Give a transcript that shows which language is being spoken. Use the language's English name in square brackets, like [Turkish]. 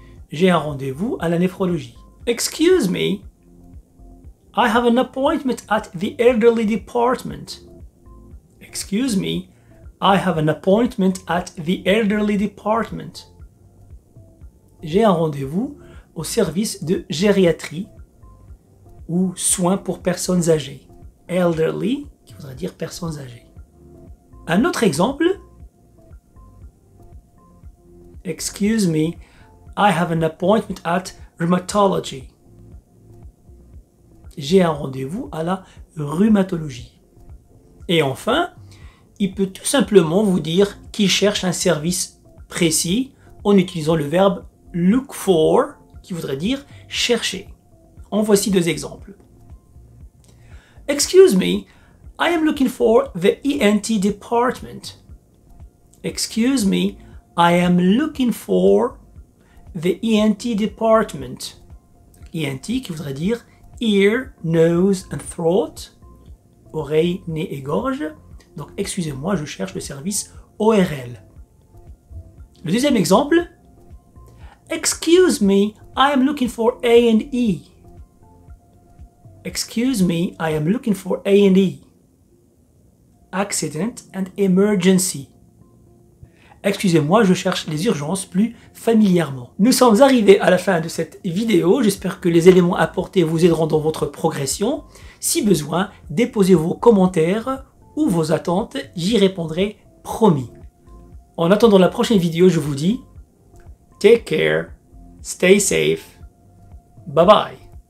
[French] J'ai un rendez-vous à la néphrologie. [English] Excuse me, I have an appointment at the elderly department. Excuse me, I have an appointment at the elderly department. [French] J'ai un rendez-vous au service de gériatrie ou soins pour personnes âgées. Elderly, qui voudrait dire personnes âgées. Un autre exemple. [English] Excuse me, I have an appointment at rheumatology. [French] J'ai un rendez-vous à la rhumatologie. Et enfin, il peut tout simplement vous dire qu'il cherche un service précis en utilisant le verbe look for, qui voudrait dire chercher. En voici deux exemples. [English] Excuse me, I am looking for the ENT department. Excuse me, I am looking for the ENT department. ENT [French] qui voudrait dire [English] ear, nose and throat. [French] Oreille, nez et gorge. Donc excusez-moi, je cherche le service ORL. Le deuxième exemple. [English] Excuse me, I am looking for A&E. Excuse me, I am looking for A&E. Accident and emergency. [French] Excusez-moi, je cherche les urgences plus familièrement. Nous sommes arrivés à la fin de cette vidéo. J'espère que les éléments apportés vous aideront dans votre progression. Si besoin, déposez vos commentaires ou vos attentes, j'y répondrai promis. En attendant la prochaine vidéo, je vous dis [English] take care, stay safe, bye bye.